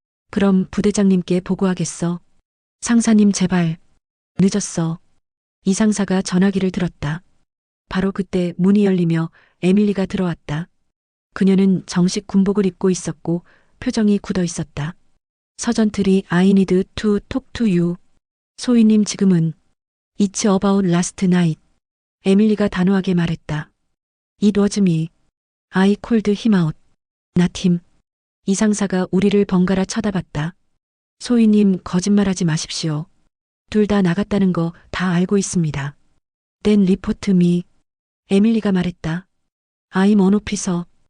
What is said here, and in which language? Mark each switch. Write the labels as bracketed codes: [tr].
[ko] 그럼 부대장님께 보고하겠어. 상사님 제발. 늦었어. 이 상사가 전화기를 들었다. 바로 그때 문이 열리며 에밀리가 들어왔다. 그녀는 정식 군복을 입고 있었고 표정이 굳어 있었다. [en] 서전틀이 I need to talk to you. [ko] 소희님 지금은 [en] It's about last night. [ko] 에밀리가 단호하게 말했다. [en] It was me. I called him out. Not him. [ko] 이 상사가 우리를 번갈아 쳐다봤다. 소희님 거짓말하지 마십시오. 둘 다 나갔다는 거 다 알고 있습니다. [en] Then report me. [ko] 에밀리가 말했다. [en] I'm an officer.